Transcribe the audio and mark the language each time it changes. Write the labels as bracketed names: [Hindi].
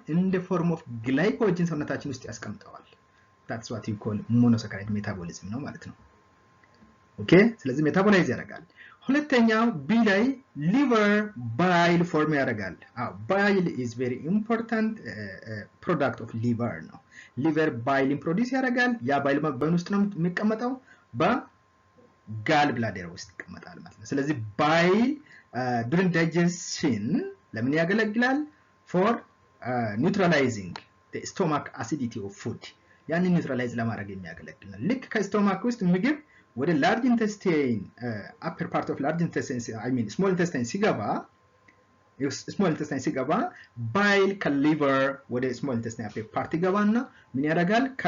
[English] in the form of glycogen [Amharic] ሰውነታችን ውስጥ ያስቀምጠዋል። [English] that's what you call monosaccharide metabolism [Amharic] ነው ማለት ነው። ኦኬ፣ ስለዚህ ሜታቦላይዝ ያደርጋል። ሁለተኛው ቢ ላይ ሊቨር ባይል ፎርም ያደርጋል። ባይል [English] is very important product of liver [Amharic] ነው። ሊቨር ባይልን ፕሮዲዩስ ያደርጋል። ያ ባይል በምን ውስጥ ነው የሚቀመጠው? በጋል ብላደር ውስጥ ይቀመጣል ማለት ነው። ስለዚህ ባይል [English] during digestion [Amharic] ለምን ያገለግላል? [English] for neutralizing the stomach acidity of food. [Amharic] ያንን ኒውትራላይዝ ለማድረግ የሚያገለግል ነው። ልክ ከስቶማክ ውስጥ ምግብ ወደ [English] large intestine upper part of large intestine small intestine [Amharic] ሲገባ ባይል ከሊቨር ወደ small intestine [English] upper part [Amharic] ይገባና ምን ያደርጋል?